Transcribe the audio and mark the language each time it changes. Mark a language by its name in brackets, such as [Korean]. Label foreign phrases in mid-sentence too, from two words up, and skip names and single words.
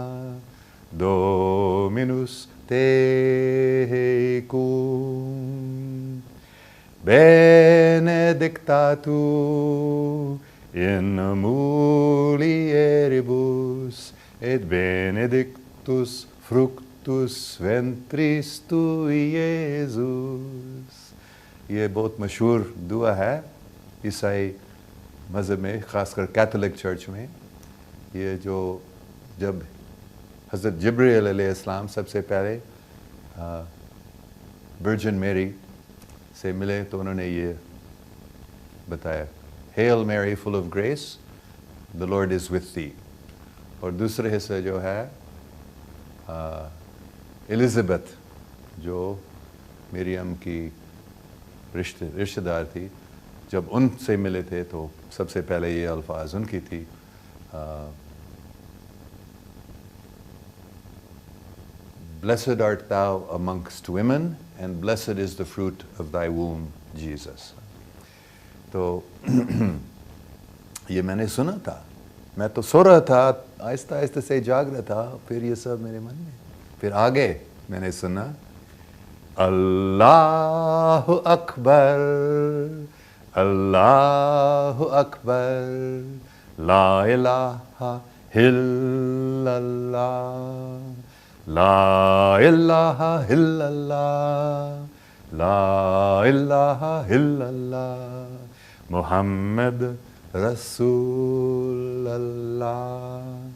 [Latin] ڈومینوس tecum, benedicta tu in mulieribus, et benedictus fructus ventris tui, Iesus. [Urdu] یہ بہت مشہور دعا ہے عیسائی مذہب میں, خاص کر [English] Catholic church [Urdu] میں. یہ جو جب حضرت جبرائیل علیہ السلام سب سے پہلے ورجن میری سے ملے, تو انہوں نے یہ بتایا, [English] Hail Mary full of grace, the Lord is with thee. [Urdu] اور دوسرے حصے جو ہے الزبتھ جو مریم کی رشتہ دار تھی، جب ان سے ملے تھے تو سب سے پہلے یہ الفاظ ان کی تھی، [English] Blessed art thou amongst women, and blessed is the fruit of thy womb, Jesus. [Urdu] تو یہ میں نے سنا تھا، میں تو سو رہا تھا، آہستہ آہستہ سے جاگ رہا تھا، پھر یہ سب میرے من میں، پھر آگے میں نے سنا [Arabic] اللہ اکبر، اللہ اکبر، لا الہ الا اللہ، لا الہ الا اللہ، لا الہ الا اللہ، محمد رسول اللہ۔